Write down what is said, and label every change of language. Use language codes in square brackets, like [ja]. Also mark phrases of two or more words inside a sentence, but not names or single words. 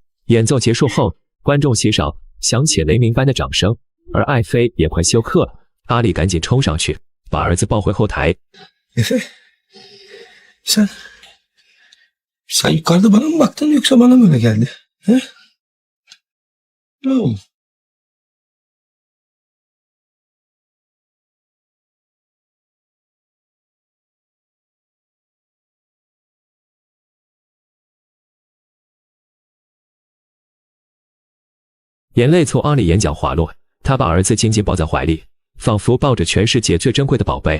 [zh] 演奏结束后，观众席上响起雷鸣般的掌声，而艾菲也快休克了。阿里赶紧冲上去，把儿子抱回后台。 [tr] Efe, sen yukarıda bana mı baktın yoksa bana mı öyle geldi? He? Ne oldu? [zh] 眼泪从阿里眼角滑落，他把儿子紧紧抱在怀里，仿佛抱着全世界最珍贵的宝贝。